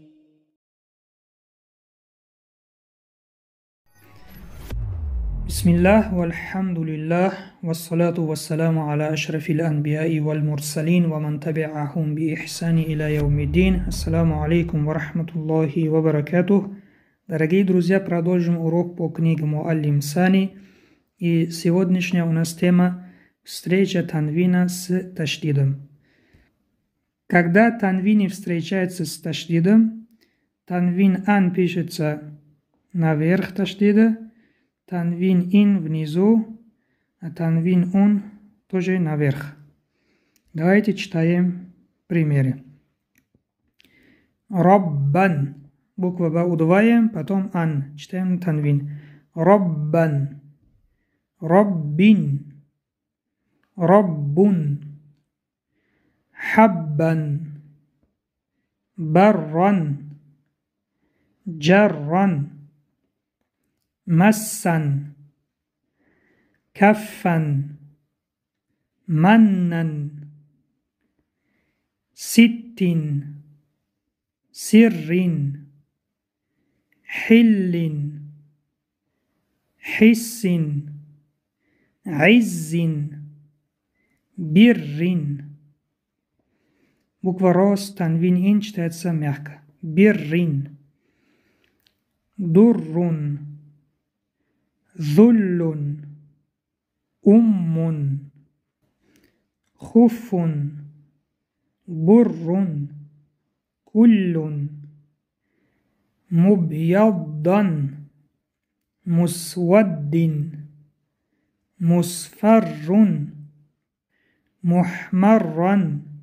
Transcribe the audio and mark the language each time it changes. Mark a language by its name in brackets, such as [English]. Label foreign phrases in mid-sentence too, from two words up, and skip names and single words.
[Arabic] بسم الله والحمد لله والصلاة والسلام على أشرف الأنبياء والمرسلين ومن تبعهم بإحسان إلى يوم الدين. السلام عليكم ورحمة الله وبركاته. [Russian] Дорогие друзья, продолжим урок по книге Муаллим Сани. И сегодняшняя у нас тема встреча танвина с таштидом. Когда танвини встречаются с таштидом, танвин ан пишется наверх таштида, танвин ин внизу, а танвин он тоже наверх. Давайте читаем примеры. Роббан. Буква Ба удваиваем, потом ан. Читаем танвин. [Arabic] ربًّا ربٍّ. ربٌّ حبًّا. برًّا جرًّا. مسا كفا منا ست سر حل حس عز بر. [Russian] Буква Рос, танвин ин читается мягко. [Arabic] برٍّ درٌّ. ذل خف بر كل مبيضا مسود مصفر محمرا